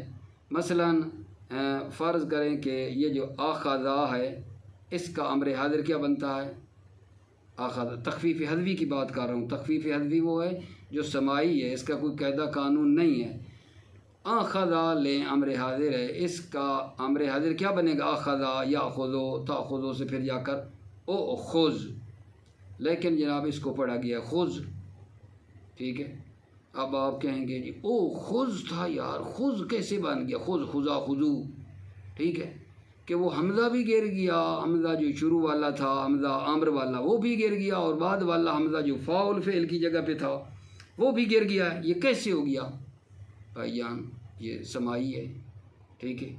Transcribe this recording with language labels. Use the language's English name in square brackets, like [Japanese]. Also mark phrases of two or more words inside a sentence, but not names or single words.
[Urdu] مثلا فرض کریں کہ یہ جو آخذا ہے اس کا امر حاضر کیا بنتا ہے؟ آخذ۔ تخفیف حذفی کی بات کر رہا ہوں۔ تخفیف حذفی وہ ہے جو سماعی ہے، اس کا کوئی قاعدہ قانون نہیں ہے۔ آخذا لیں امر حاضر ہے، اس کا امر حاضر کیا بنے گا؟ [Arabic] آخذا یاخذو، تاخذو [Urdu] سے پھر جا کر او خذ، لیکن جناب اس کو پڑھا گیا خذ، ٹھیک ہے۔ اب آپ کہیں گے جی او خذ تھا یار، خذ کیسے بن گیا؟ [Arabic] خذ، خذا، خذو، [Urdu] ٹھیک ہے، کہ وہ حمزہ بھی گر گیا، حمزہ جو شروع والا تھا حمزہ امر والا وہ بھی گر گیا، اور بعد والا حمزہ جو فاعل فعل کی جگہ پہ تھا وہ بھی گر گیا، یہ کیسے ہو گیا؟ بھائی جان یہ سماعی ہے، ٹھیک ہے۔